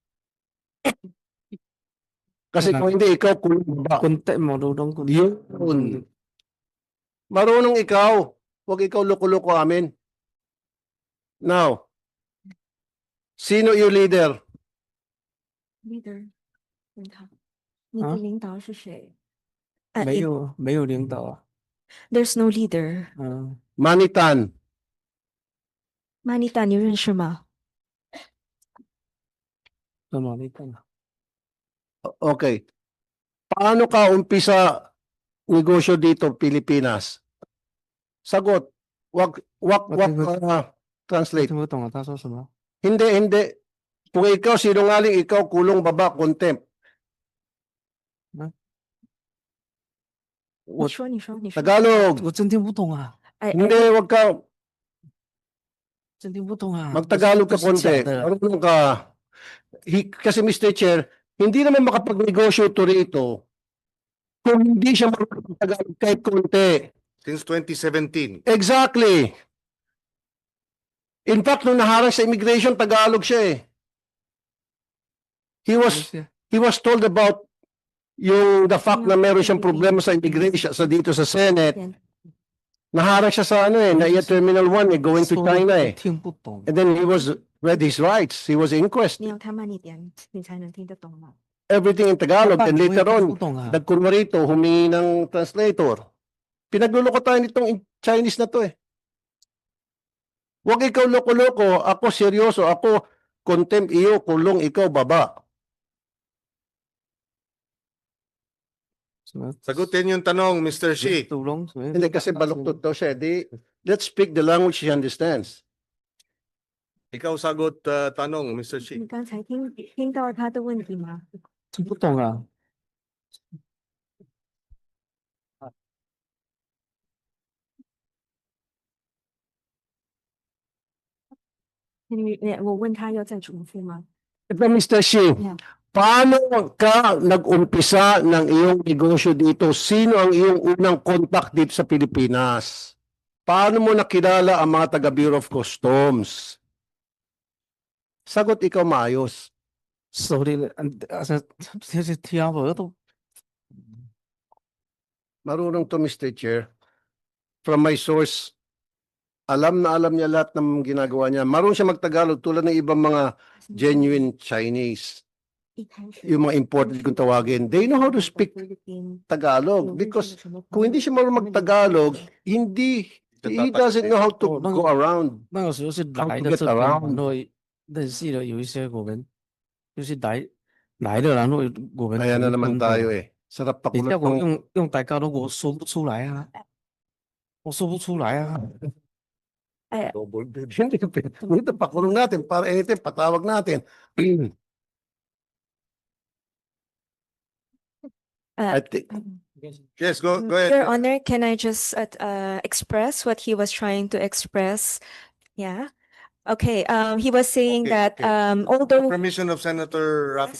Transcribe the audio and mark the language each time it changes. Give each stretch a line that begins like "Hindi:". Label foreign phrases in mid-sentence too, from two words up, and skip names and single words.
Filipino: Kasi kung hindi, ikaw kulong ba? Kunti, marunong kunti. Yun. Marunong ikaw. Huwag ikaw loko-loko amin. Now, sino yung leader? Leader.
Chinese: 你的领导是谁？没有领导啊。
English: There's no leader.
Filipino: Manitan. Manita,
Chinese: 你认识吗？
Filipino: Okay. Paano ka umpisa negosyo dito, Pilipinas? Sagot. Wag translate.
Chinese: 听不懂啊，他说什么？
Filipino: Hindi, hindi. Kung ikaw sinungaling, ikaw kulong baba, contempt.
Chinese: 你说，你说，你说。
Filipino: Tagalog.
Chinese: 我真听不懂啊，
Filipino: Hindi, wag ka.
Chinese: 真听不懂啊。
Filipino: Magtagalog ka
Chinese: 不是假
Filipino: konti.
Chinese: 的。
Filipino: Marunong ka. Kasi Mr. Chair, hindi naman makapagnegosyo to rito kung hindi siya magtagalog kahit konti.
English: Since 2017. Exactly. In fact,
Filipino: nung naharang sa immigration, Tagalog siya eh.
English: He was told about the fact
Filipino: na meron siyang problema sa immigration sa dito sa Senate. Naharang siya sa NAIA Terminal 1
English: going to China
Filipino: eh.
Chinese: 听不懂。
English: And then he was read his rights. He was inquest.
Chinese: 你要他慢一点，你才能听得懂吗？
English: Everything in Tagalog. And later on,
Chinese: 不懂啊。
Filipino: nagkunwa rito, humingi ng translator. Pinagluloko tayo nitong Chinese na to eh. Huwag ikaw loko-loko. Ako seryoso. Ako contempt iyo, kulong ikaw baba. Sagutin yung tanong, Mr. Shi.
Chinese: 独龙什么？
Filipino: Hindi kasi baluktot daw siya.
English: Let's speak the language she understands.
Filipino: Ikaw sagot tanong, Mr. Shi.
Chinese: 你刚才听到他的问题吗？听不懂啊。我问他要再重复吗？
Filipino: Ito, Mr. Shi, Yeah. paano ka nag-umpisa ng iyong negosyo dito? Sino ang iyong unang contact dito sa Pilipinas? Paano mo nakilala ang mga taga Bureau of Customs? Sagot ikaw maayos.
Chinese: 手里的，这是听不懂。
Filipino: Marunong to, Mr. Chair.
English: From my source,
Filipino: alam na alam niya lahat ng ginagawa niya. Marunong siya magtagalog tulad ng ibang mga genuine Chinese.
Chinese: 一开始
Filipino: Yung mga imported kung tawagin.
English: They know how to speak Tagalog because
Filipino: kung hindi siya marunong mag-Tagalog,
English: he doesn't know how to go around.
Chinese: 那个时候是
English: How
Chinese: 来
English: to
Chinese: 的
English: get
Chinese: 这边，
English: around.
Chinese: 然后认识了有一些我们就是来的，然后我们
Filipino: Kaya na naman tayo eh. Sarap
Chinese: 你叫
Filipino: pakulot
Chinese: 我
Filipino: ng
Chinese: 用大家都我说不出来啊，我说不出来啊。
English: double bed.
Filipino: Hindi ka pwede. Ito, pakulong natin para anything, patawag natin.
English: I think, Yes, go Your ahead. Honor, can I just express what he was trying to express? Yeah. Okay. He was saying Okay, that okay. although Permission of Senator Rafi